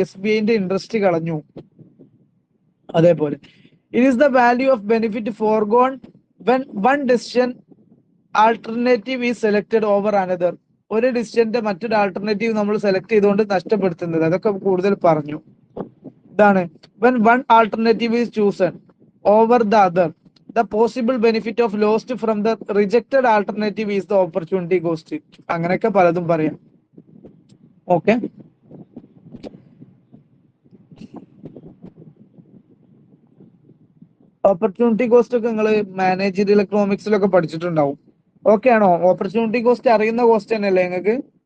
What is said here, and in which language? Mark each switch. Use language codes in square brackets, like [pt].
[ml] SBIന്റെ interest കളഞ്ഞു. അതേപോലെ [en] It is the value of benefit forgone when one decision alternative is selected over another. [ml] ഒരു ഡിസിഷന്റെ മറ്റൊരു alternative നമ്മൾ select ചെയ്തുകൊണ്ട് നഷ്ടപ്പെടുത്തുന്നത്. അതൊക്കെ കൂടുതൽ പറഞ്ഞു. ഇതാണ് [en] When one alternative is chosen over the other, the possible benefit of lost from the rejected alternative is the opportunity cost. [ml] അങ്ങനെയൊക്കെ പലതും പറയാം. ഓക്കെ, ഓപ്പർച്യൂണിറ്റി കോസ്റ്റ് ഒക്കെ നിങ്ങൾ മാനേജറിയൽ എക്കണോമിക്സിലൊക്കെ പഠിച്ചിട്ടുണ്ടാവും. ഓക്കെ ആണോ? ഓപ്പർച്യൂണിറ്റി കോസ്റ്റ് അറിയുന്ന കോസ്റ്റ് തന്നെയല്ലേ നിങ്ങൾക്ക്?